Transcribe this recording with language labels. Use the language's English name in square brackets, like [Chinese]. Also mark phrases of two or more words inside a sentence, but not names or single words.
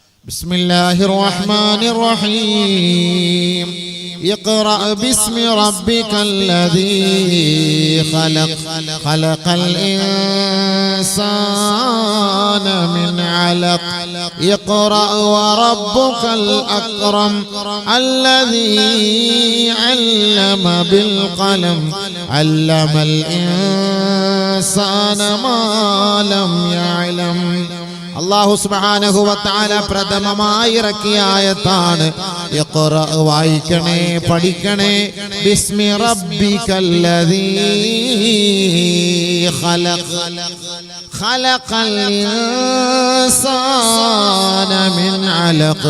[Arabic] بسم الله الرحمن الرحيم اقرأ باسم ربك الذي خلق خلق الإنسان من علق اقرأ وربك الأكرم الذي علم بالقلم علم الإنسان ما لم يعلم. الله سبحانه وتعالى [Malayalam] പ്രഥമമായി ഇറക്കിയ ആയത്താണ് ഇഖ്റ, വായിക്കണേ പഠിക്കണേ, [Arabic] باسم ربك الذي خلق خلق الإنسان من علق.